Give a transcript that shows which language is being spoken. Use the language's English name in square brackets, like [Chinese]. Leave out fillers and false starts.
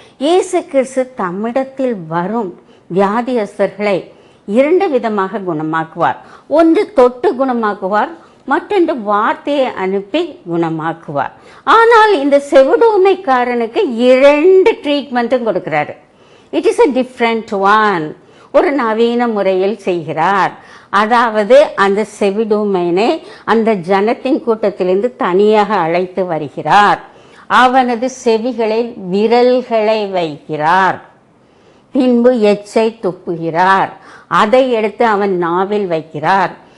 [Tamil] இயேசு கிறிஸ்து தம்மிடத்தில் வரும் வியாதியஸ்தர்களை 2 விதமாக குணமாக்குவார். ஒன்று தொட்டு குணமாக்குவார், மற்றொன்று வார்த்தையை அனுப்பி குணமாக்குவார். ஆனால் இந்த செவிடூமைக்காரனுக்கு 2 ட்ரீட்மெண்ட்டும் கொடுக்கிறாரு. [English] It is a different one. [Tamil] ஒரு நவீன முறையில் செய்கிறார். அதாவது அந்த செவிடூமையினை அந்த ஜனத்தின் கூட்டத்திலிருந்து தனியாக அழைத்து வருகிறார். அவனது செவிகளில் விரல்களை வைக்கிறார். பின்பு எச்சை துப்புகிறார். அதை எடுத்து அவன் நாவில் வைக்கிறார்.